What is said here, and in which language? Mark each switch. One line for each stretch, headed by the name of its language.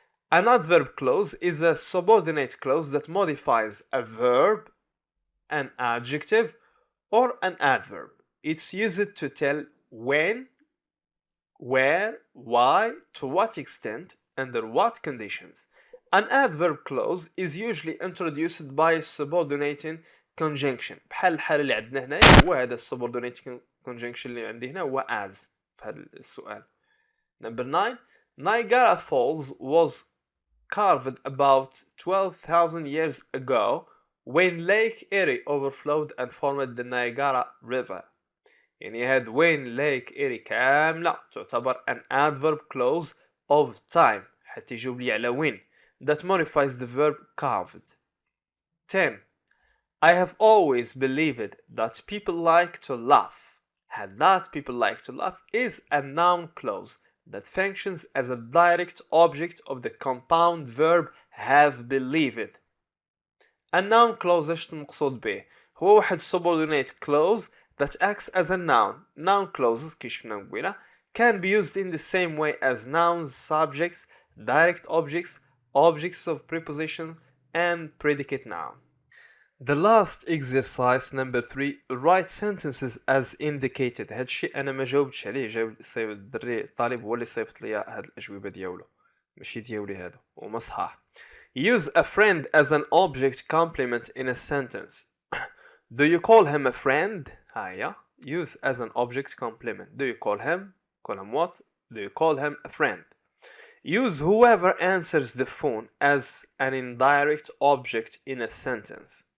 English: An adverb clause is a subordinate clause that modifies a verb, an adjective, or an adverb. It's used to tell when, where, why, to what extent, Under what conditions? An adverb clause is usually introduced by a subordinating conjunction.
Arabic: بحال الحالة اللي عندنا هنا هو هذا subordinating conjunction اللي عندي هنا هو as في هذا السؤال.
English: Number 9. Niagara Falls was carved about 12,000 years ago when Lake Erie overflowed and formed the Niagara River.
Arabic: يعني هاد
English: when Lake Erie
Arabic: كاملة تعتبر
English: an adverb clause of time
Arabic: حتى يجاوب لي على
English: when that modifies the verb carved. 10. I have always believed that people like to laugh. And that people like to laugh is a noun clause that functions as a direct object of the compound verb have believed. A noun clause
Arabic: ايش المقصود به؟ هو واحد
English: subordinate clause that acts as a noun. Noun clauses
Arabic: كي شفنا قبيلة
English: can be used in the same way as nouns, subjects, direct objects, objects of preposition and predicate noun. The last exercise number 3 write sentences as indicated.
Arabic: هاد الشيء انا ما جاوبتش عليه جاوب الدري الطالب هو اللي صيفط لي هاد الاجوبه ديالو ماشي ديالي هذا وما صحاح.
English: Use a friend as an object complement in a sentence. Do you call him a friend? هيا use as an object complement. Do you call him what? Do you call him a friend? Use whoever answers the phone as an indirect object in a sentence.